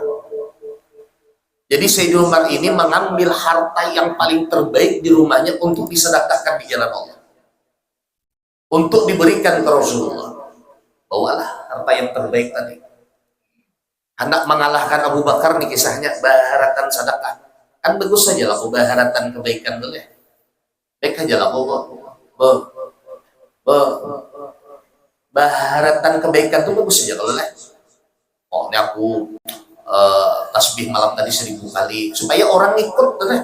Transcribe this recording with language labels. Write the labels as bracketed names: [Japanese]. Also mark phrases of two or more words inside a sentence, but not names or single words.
[Indonesian] Jadi Sayyidina Umar ini mengambil harta yang paling terbaik di rumahnya untuk disedekahkan di jalan Allah, untuk diberikan ke Rasulullah. Bawalah harta yang terbaik tadi. [Banjar] Hendak mengalahkan Abu Bakar nih kisahnya, baharatan sedekah. Kan bagus saja lah, baharatan kebaikan dulu ya. Baik aja lah, baharatan kebaikan itu bagus saja kalau lah. [Indonesian] Oh, ini aku tasbih malam tadi 1000 kali supaya orang ikut ya.